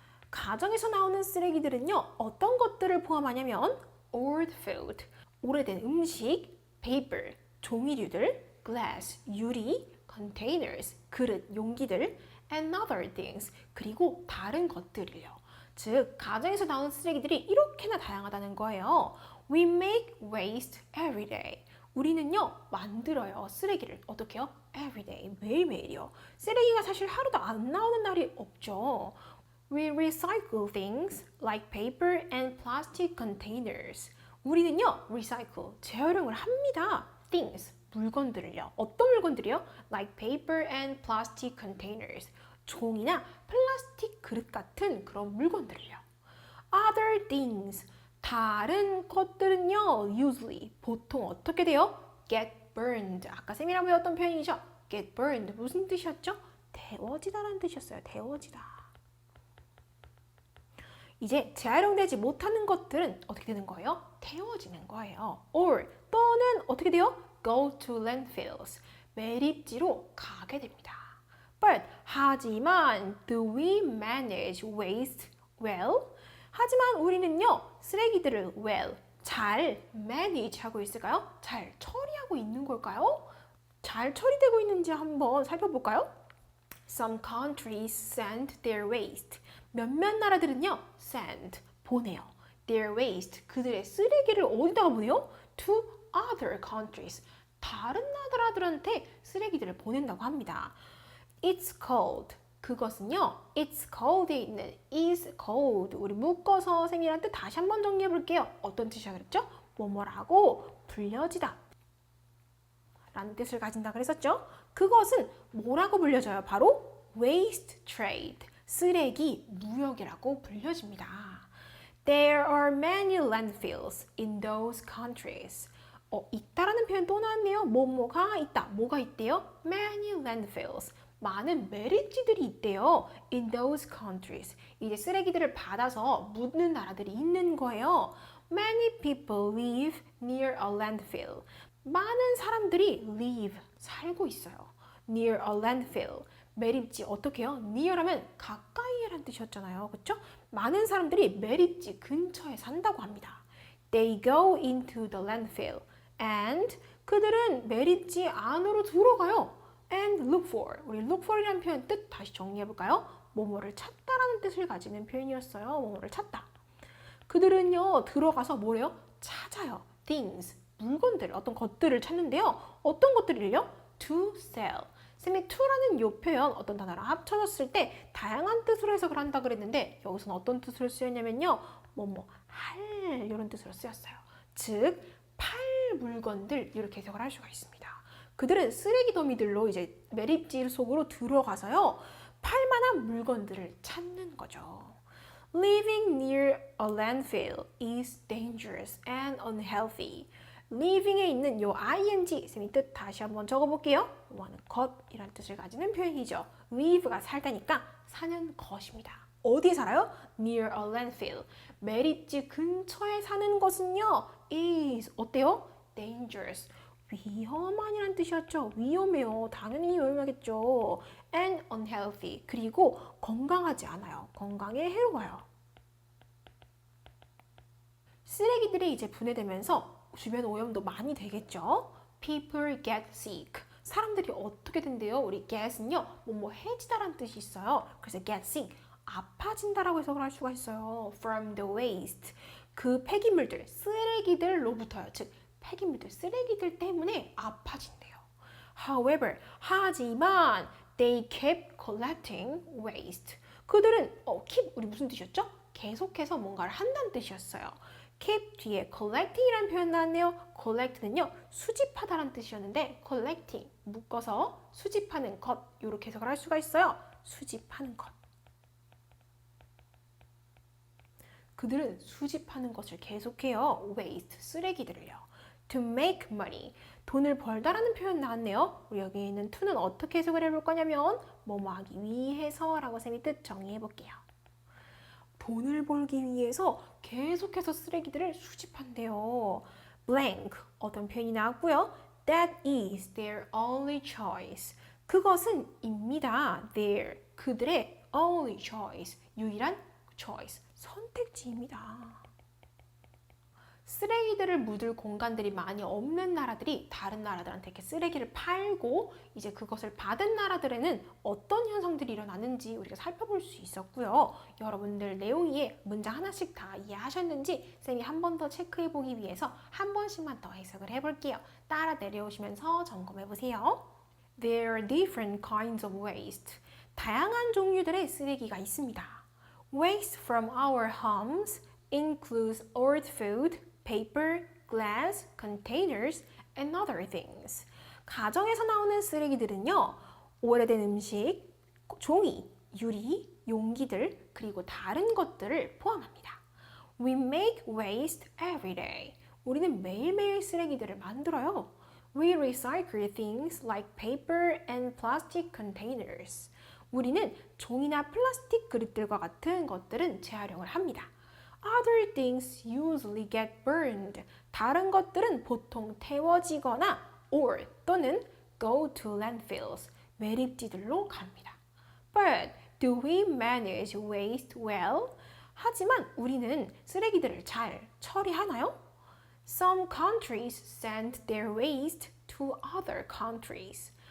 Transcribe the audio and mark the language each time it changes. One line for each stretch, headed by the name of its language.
Korean: 가정에서 나오는 쓰레기들은요. 어떤 것들을 포함하냐면
English: old food,
Korean: 오래된 음식,
English: paper,
Korean: 종이류들,
English: glass,
Korean: 유리,
English: containers,
Korean: 그릇, 용기들,
English: and other things,
Korean: 그리고 다른 것들이요. 즉, 가정에서 나온 쓰레기들이 이렇게나 다양하다는 거예요.
English: We make waste every day.
Korean: 우리는요, 만들어요. 쓰레기를. 어떻게 해요?
English: Every day.
Korean: 매일매일이요. 쓰레기가 사실 하루도 안 나오는 날이 없죠.
English: We recycle things like paper and plastic containers.
Korean: 우리는요,
English: recycle,
Korean: 재활용을 합니다.
English: things,
Korean: 물건들을요. 어떤 물건들이요?
English: Like paper and plastic containers.
Korean: 종이나 플라스틱 그릇 같은 그런 물건들을요.
English: Other things,
Korean: 다른 것들은요,
English: usually,
Korean: 보통 어떻게 돼요?
English: Get burned.
Korean: 아까 쌤이랑 배웠던 표현이죠?
English: Get burned.
Korean: 무슨 뜻이었죠? 데워지다라는 뜻이었어요. 데워지다. 이제 재활용되지 못하는 것들은 어떻게 되는 거예요? 태워지는 거예요.
English: or
Korean: 또는 어떻게 돼요?
English: go to landfills.
Korean: 매립지로 가게 됩니다.
English: But
Korean: 하지만
English: do we manage waste well?
Korean: 하지만 우리는요 쓰레기들을
English: well
Korean: 잘
English: manage
Korean: 하고 있을까요? 잘 처리하고 있는 걸까요? 잘 처리되고 있는지 한번 살펴볼까요?
English: Some countries send their waste.
Korean: 몇몇 나라들은요
English: send
Korean: 보내요.
English: their waste
Korean: 그들의 쓰레기를 어디다가 보내요?
English: to other countries.
Korean: 다른 나라들한테 쓰레기들을 보낸다고 합니다.
English: It's cold.
Korean: 그것은요,
English: it's cold
Korean: 에 있는
English: is cold.
Korean: 우리 묶어서 선생님이란 뜻 다시 한번 정리해 볼게요. 어떤 뜻이야 그랬죠? 뭐뭐라고 불려지다. 라는 뜻을 가진다 그랬었죠? 그것은 뭐라고 불려져요?
English: 바로 waste trade.
Korean: 쓰레기 무역이라고 불려집니다.
English: There are many landfills in those countries.
Korean: 있다라는 표현 또 나왔네요. 뭐뭐가 있다. 뭐가 있대요?
English: Many landfills.
Korean: 많은 매립지들이 있대요.
English: In those countries.
Korean: 이제 쓰레기들을 받아서 묻는 나라들이 있는 거예요.
English: Many people live near a landfill.
Korean: 많은 사람들이 live, 살고 있어요.
English: Near a landfill.
Korean: 매립지 어떻게 해요?
English: near
Korean: 하면 가까이라는 뜻이었잖아요. 그렇죠? 많은 사람들이 매립지 근처에 산다고 합니다.
English: They go into the landfill.
Korean: And 그들은 매립지 안으로 들어가요.
English: And look for.
Korean: 우리 look for이라는 표현 뜻 다시 정리해 볼까요? 뭐뭐를 찾다라는 뜻을 가지는 표현이었어요. 뭐뭐를 찾다. 그들은요 들어가서 뭐래요? 찾아요.
English: things.
Korean: 물건들, 어떤 것들을 찾는데요. 어떤 것들을요?
English: to sell.
Korean: 쌤이 to라는 요 표현 어떤 단어랑 합쳐졌을 때 다양한 뜻으로 해석을 한다 그랬는데 여기서는 어떤 뜻으로 쓰였냐면요. 뭐뭐 할 이런 뜻으로 쓰였어요. 즉 팔 물건들 이렇게 해석을 할 수가 있습니다. 그들은 쓰레기 더미들로 이제 매립지 속으로 들어가서요. 팔만한 물건들을 찾는 거죠.
English: Living near a landfill is dangerous and unhealthy.
Korean: living에 있는 요 ing 쌤이 뜻 다시 한번 적어볼게요. 뭐하는 것이라는 뜻을 가지는 표현이죠. live가 살다니까 사는 것입니다. 어디에 살아요?
English: near a landfill.
Korean: 매립지 근처에 사는 것은요. is 어때요?
English: dangerous.
Korean: 위험한이란 뜻이었죠. 위험해요. 당연히 위험하겠죠.
English: and unhealthy.
Korean: 그리고 건강하지 않아요. 건강에 해로워요. 쓰레기들이 이제 분해되면서 주변 오염도 많이 되겠죠.
English: People get sick.
Korean: 사람들이 어떻게 된대요? 우리 get은요. 뭐뭐 해지다라는 뜻이 있어요.
English: 그래서 get sick.
Korean: 아파진다라고 해석을 할 수가 있어요.
English: From the waste.
Korean: 그 폐기물들, 쓰레기들로부터요. 즉 폐기물들, 쓰레기들 때문에 아파진대요.
English: However,
Korean: 하지만
English: they kept collecting waste.
Korean: 그들은 keep 우리 무슨 뜻이었죠? 계속해서 뭔가를 한다는 뜻이었어요. keep 뒤에 collecting이라는 표현 나왔네요. collect는요 수집하다라는 뜻이었는데 collecting 묶어서 수집하는 것 이렇게 해석을 할 수가 있어요. 수집하는 것. 그들은 수집하는 것을 계속해요. waste 쓰레기들을요.
English: to make money
Korean: 돈을 벌다라는 표현 나왔네요. 우리 여기 있는 to는 어떻게 해석을 해볼 거냐면 뭐뭐 하기 위해서라고 쌤이 뜻 정리해 볼게요. 돈을 벌기 위해서 계속해서 쓰레기들을 수집한대요. blank 어떤 표현이 나왔고요.
English: That is their only choice.
Korean: 그것은 입니다.
English: their
Korean: 그들의
English: only choice
Korean: 유일한
English: choice
Korean: 선택지입니다. 쓰레기들을 묻을 공간들이 많이 없는 나라들이 다른 나라들한테 이렇게 쓰레기를 팔고 이제 그것을 받은 나라들에는 어떤 현상들이 일어나는지 우리가 살펴볼 수 있었고요. 여러분들 내용 이해 문장 하나씩 다 이해하셨는지 쌤이 한 번 더 체크해 보기 위해서 한 번씩만 더 해석을 해볼게요. 따라 내려오시면서 점검해 보세요.
English: There are different kinds of waste.
Korean: 다양한 종류들의 쓰레기가 있습니다.
English: Waste from our homes includes old food, paper, glass, containers, and other things.
Korean: 가정에서 나오는 쓰레기들은요. 오래된 음식, 종이, 유리, 용기들, 그리고 다른 것들을 포함합니다.
English: We make waste every day.
Korean: 우리는 매일매일 쓰레기들을 만들어요.
English: We recycle things like paper and plastic containers.
Korean: 우리는 종이나 플라스틱 그릇들과 같은 것들은 재활용을 합니다.
English: Other things usually get burned.
Korean: 다른 것들은 보통 태워지거나
English: or
Korean: 또는
English: go to landfills.
Korean: 매립지들로 갑니다.
English: But do we manage waste well?
Korean: 하지만 우리는 쓰레기들을 잘 처리하나요?
English: Some countries send their waste to other countries.